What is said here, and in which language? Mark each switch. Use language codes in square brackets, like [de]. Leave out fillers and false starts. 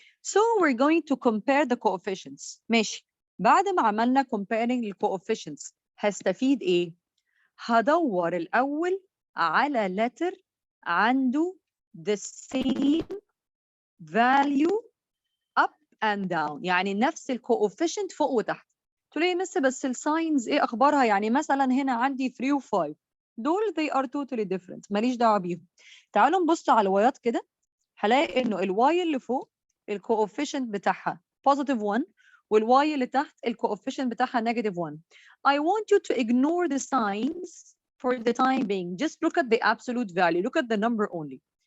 [en] So we're going to compare the coefficients. [ar] ماشي. بعد ما عملنا comparing the coefficients, هستفيد إيه؟ هدور الأول على letter عنده [en] the same value up and down. [ar] يعني نفس الكوفيشنت فوق وتحت. تقول لي مس بس الساينز ايه اخبارها؟ يعني مثلا هنا عندي 3 و 5 دول [en] they are totally different, [ar] ماليش دعوه بيهم. تعالوا نبص على الوايات كده, هلاقي انه الواي اللي فوق الكوفيشنت بتاعها positive 1 والواي اللي تحت الكوفيشنت بتاعها negative 1. [en] I want you to ignore the signs for the time being. Just look at the absolute value. Look at the number only.